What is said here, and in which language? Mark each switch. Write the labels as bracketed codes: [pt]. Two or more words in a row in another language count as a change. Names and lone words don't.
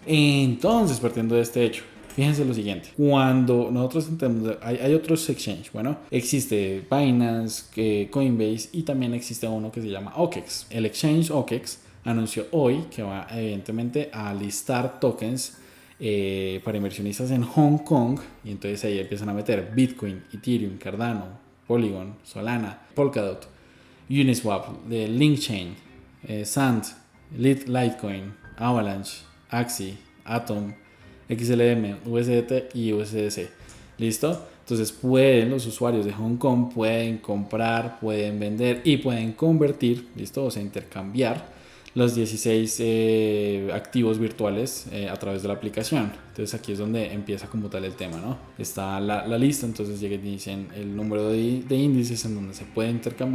[es] Entonces, partiendo de este hecho, fíjense lo siguiente. Cuando nosotros entendemos, hay otros exchanges. Bueno, existe Binance, Coinbase, y también existe uno que se llama OKEX. El exchange OKEX anunció hoy que va evidentemente a listar tokens para inversionistas en Hong Kong, y entonces ahí empiezan a meter Bitcoin, Ethereum, Cardano, Polygon, Solana, Polkadot, Uniswap, LinkChain, Sand, Litecoin, Avalanche, Axie, Atom, XLM, USDT y USDC. ¿Listo? Entonces los usuarios de Hong Kong pueden comprar, pueden vender y pueden convertir, ¿listo? O sea, intercambiar los 16 activos virtuales a través de la aplicación. Entonces aquí es donde empieza como tal el tema, ¿no? Está la lista, entonces llegan y dicen el número de índices en donde se puede intercambiar.